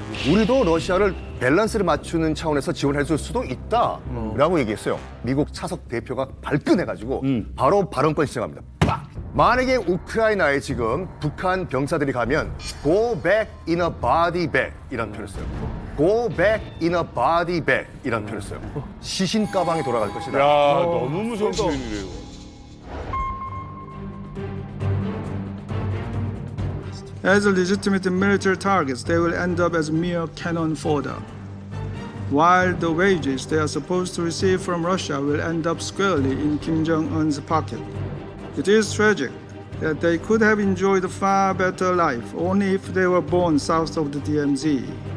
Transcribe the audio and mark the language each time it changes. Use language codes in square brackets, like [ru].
[ko] 우리도 러시아를 밸런스를 맞추는 차원에서 지원해 줄 수도 있다라고 얘기했어요. 미국 차석 대표가 발끈해가지고 바로 발언권 시작합니다. 만약에 우크라이나에 지금 북한 병사들이 가면 [en] go back in a body bag [ko] 이라는 표현을 써요. [en] go back in a body bag [ko] 이라는 표현을 써요. 시신 가방에 돌아갈 것이다. 야, 너무 무서운 표현이네요. [en] As legitimate military targets, they will end up as mere cannon fodder, while the wages they are supposed to receive from Russia will end up squarely in Kim Jong-un's pocket. It is tragic that they could have enjoyed a far better life only if they were born south of the DMZ.